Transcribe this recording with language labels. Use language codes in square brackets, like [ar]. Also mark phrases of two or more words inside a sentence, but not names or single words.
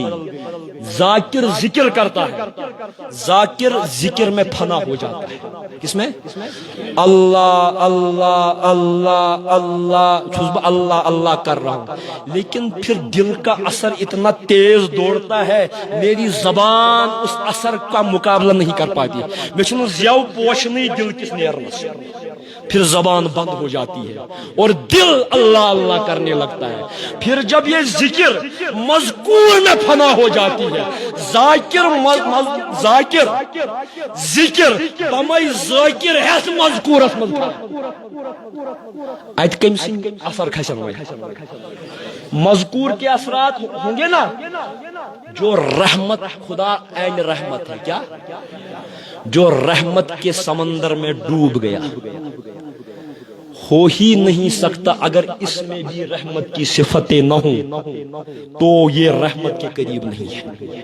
[ur] ذاکر ذکر کرتا ہے، ذاکر ذکر میں فنا ہو جاتا ہے۔ کس میں؟ اللہ اللہ اللہ اللہ، اللہ اللہ کر رہا ہوں، لیکن پھر دل کا اثر اتنا تیز دوڑتا ہے، میری زبان اس اثر کا مقابلہ نہیں کر پاتی۔ [ks] میں چھنو زیو پوشنی دل کس نیرنس، [ur] پھر زبان بند ہو جاتی ہے اور دل اللہ اللہ کرنے لگتا ہے۔ پھر جب یہ ذکر مذکور میں فنا ہو جاتی ہے، ذاکر ذکر تمہیں ذاکر ہے مذکور [ks] ات کم سن اثر کھسن وے، [ur] مذکور کے اثرات ہوں گے نا۔ جو رحمت، خدا عین رحمت ہے، کیا؟ جو رحمت کے سمندر میں ڈوب گیا، ہو ہی نہیں سکتا اگر اس میں بھی رحمت کی صفتیں نہ ہوں تو یہ رحمت کے قریب نہیں ہے۔